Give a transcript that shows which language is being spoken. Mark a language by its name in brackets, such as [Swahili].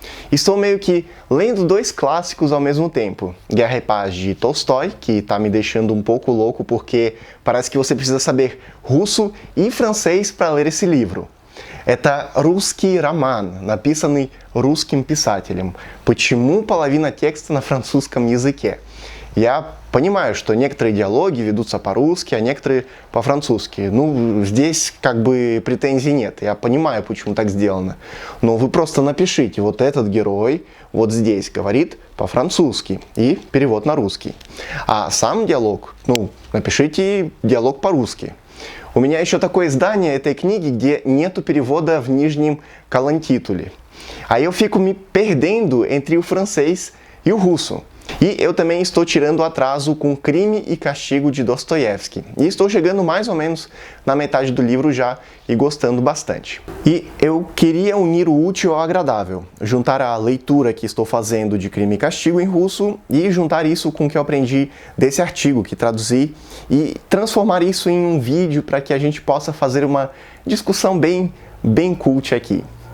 [Portuguese] Estou meio que lendo dois clássicos ao mesmo tempo. Guerra e Paz, de Tolstói, que está me deixando um pouco louco porque parece que você precisa saber russo e francês para ler esse livro. [Russian] Это русский роман, написанный русским писателем. Почему половина текста на французском языке? Я понимаю, что некоторые диалоги ведутся по-русски, а некоторые по-французски. Здесь как бы претензий нет. Я понимаю, почему так сделано. Но вы просто напишите, вот этот герой вот здесь говорит по-французски и перевод на русский. А сам диалог, напишите диалог по-русски. У меня еще такое издание этой книги, где нету перевода в нижнем колонтитуле. [Portuguese] Aí eu fico me perdendo entre o francês e o russo. E eu também estou tirando o atraso com Crime e Castigo, de Dostoiévski. E estou chegando mais ou menos na metade do livro já e gostando bastante. E eu queria unir o útil ao agradável, juntar a leitura que estou fazendo de Crime e Castigo em russo e juntar isso com o que eu aprendi desse artigo que traduzi e transformar isso em um vídeo para que a gente possa fazer uma discussão bem cult aqui.